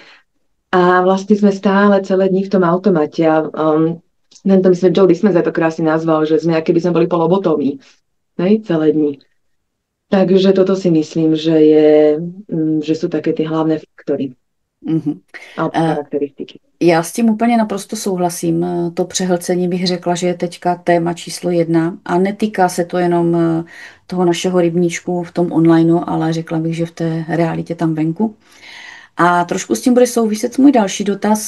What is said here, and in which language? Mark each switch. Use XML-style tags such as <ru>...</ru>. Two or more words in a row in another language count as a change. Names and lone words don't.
<sk>A vlastne sme stále celé dni v tom automate. To myslím, Joe Dispenza to krásne nazval, že sme, keby sme boli polobotomí, celé dni. Takže toto si myslím, že sú také ty hlavné faktory. A charakteristiky.</sk> <cs>Já s tím úplně naprosto souhlasím. To přehlcení bych řekla, že je teďka téma číslo 1 a netýká se to jenom toho našeho rybníčku v tom onlineu, ale řekla bych, že v té realitě tam venku. A trošku s tím bude souviset můj další dotaz.</cs>